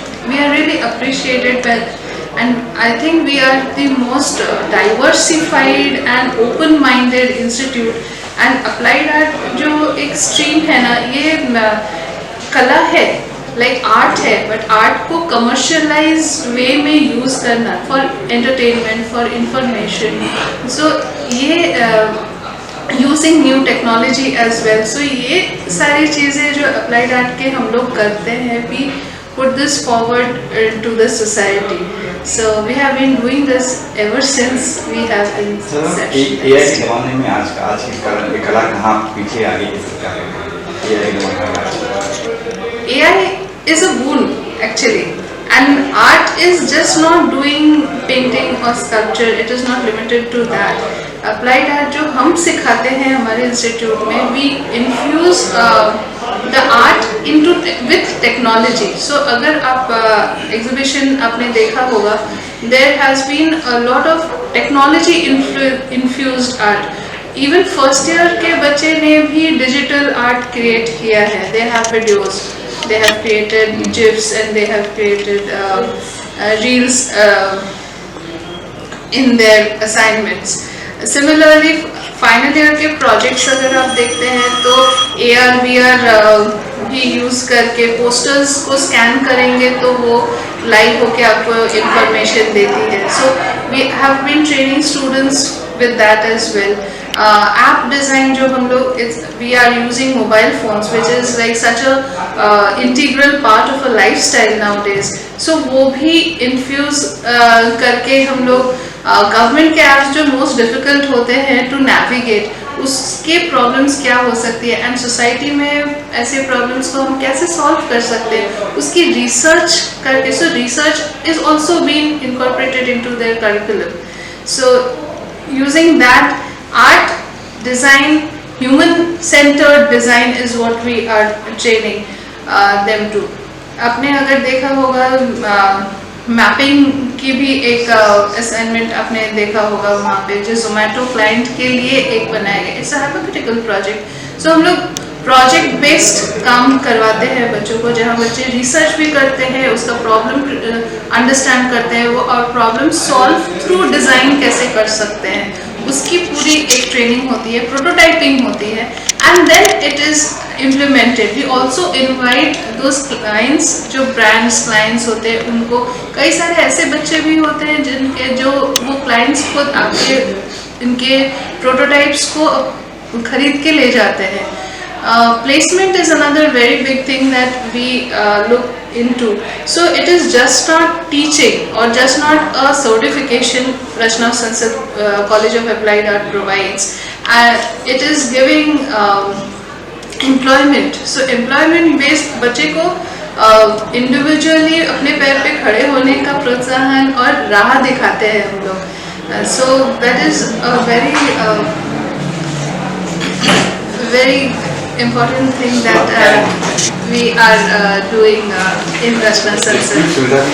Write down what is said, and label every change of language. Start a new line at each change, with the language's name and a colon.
English: we are really appreciated by, and I think we are the most diversified and open-minded institute, and applied art
Hindi: जो एक stream है ना, ये कला है,
English: Like art है, but art को commercialise way में यूज़ करना for entertainment, for information. So ये using new technology as well. So
Hindi: ये सारी चीज़ें जो applied art के हम लोग करते हैं,
English: we put this forward to the society. So we have been doing this ever since we have been
Hindi: AI के ज़माने में आज की कला कहाँ पीछे आगे की सरकार है? AI के ज़माने में
English: AI is a boon actually, and art is just not doing painting or sculpture. It is not limited to that. Applied art
Hindi: जो हम सिखाते हैं हमारे इंस्टीट्यूट में,
English: we infuse the art into with technology. So
Hindi: अगर आप exhibition आपने देखा होगा,
English: there has been a lot of technology infused art. Even first year
Hindi: के बच्चे ने भी digital art create किया है.
English: They have videos, they have created GIFs, and they have created reels in their assignments.
Hindi: Similarly, final year के projects अगर आप देखते हैं तो AR VR भी यूज़ करके पोस्टर्स को स्कैन करेंगे तो वो लाइव होके आपको इंफॉर्मेशन देती है.
English: So we have been training students with that as well. App design
Hindi: जो हम लोग
English: We are using mobile phones which is like such a integral part of a lifestyle nowadays.
Hindi: सो वो भी infuse करके हम लोग government के apps जो मोस्ट डिफ़िकल्ट होते हैं टू नेविगेट, उसके प्रॉब्लम्स क्या हो सकती है एंड सोसाइटी में ऐसे प्रॉब्लम्स को हम कैसे सॉल्व कर सकते हैं, उसकी रिसर्च करके.
English: So research is also been incorporated into their curriculum. So using that art, design, human-centered design is what we are training them to.
Hindi: आपने अगर देखा होगा मैपिंग की भी एक असाइनमेंट आपने देखा होगा वहाँ पे जो जोमेटो क्लाइंट के लिए एक बनाया गया.
English: It's a hypothetical project.
Hindi: सो हम लोग प्रोजेक्ट बेस्ड काम करवाते हैं बच्चों को, जहाँ बच्चे रिसर्च भी करते हैं, उसका प्रॉब्लम अंडरस्टैंड करते हैं वो, और प्रॉब्लम सॉल्व थ्रू डिज़ाइन कैसे कर सकते हैं, उसकी पूरी एक ट्रेनिंग होती है, प्रोटोटाइपिंग होती है,
English: and then it is
Hindi: implemented.
English: we also invite those clients
Hindi: जो ब्रांड्स क्लाइंट्स होते हैं, उनको कई सारे ऐसे बच्चे भी होते हैं जिनके जो वो क्लाइंट्स खुद आपके इनके प्रोटोटाइप्स को खरीद के ले जाते हैं.
English: Placement is another very big thing that we look into. So it is just not teaching or just not a certification Rachna Sansad College of Applied Art provides. It is giving employment. So employment based
Hindi: बच्चे को individually अपने पैर पे खड़े होने का प्रोत्साहन और राह दिखाते हैं हम लोग.
English: So that is a very important thing that we are doing in Rachna Sansad.